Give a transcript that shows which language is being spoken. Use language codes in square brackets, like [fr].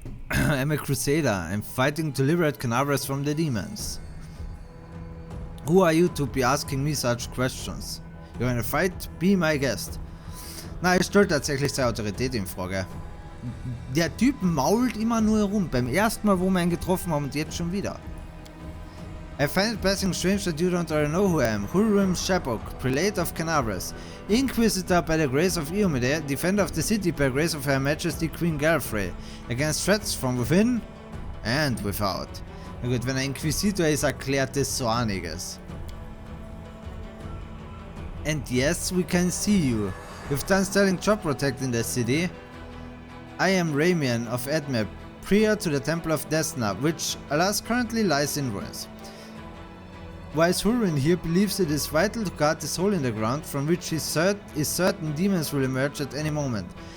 [en] I'm a crusader. I'm fighting to liberate Canaveras from the demons. Who are you to be asking me such questions? You're in a fight? Be my guest. [de] Na, er stellt tatsächlich seine Autorität in Frage. Der Typ mault immer nur herum. Beim ersten Mal, wo wir ihn getroffen haben, und jetzt schon wieder. [en] I find it passing strange that you don't already know who I am. Hulrim Shepok, Prelate of Canaveras, Inquisitor by the grace of Iomide, Defender of the city by grace of Her Majesty Queen Galfrey, against threats from within and without. [de] Na gut, wenn er Inquisitor ist, erklärt das so einiges. [en] And yes, we can see you. You've done sterling job protecting the city. I am Ramian of Edmep, prior to the Temple of Desna, which, alas, currently lies in ruins. Wise Hurin here believes it is vital to guard this hole in the ground from which he is certain demons will emerge at any moment.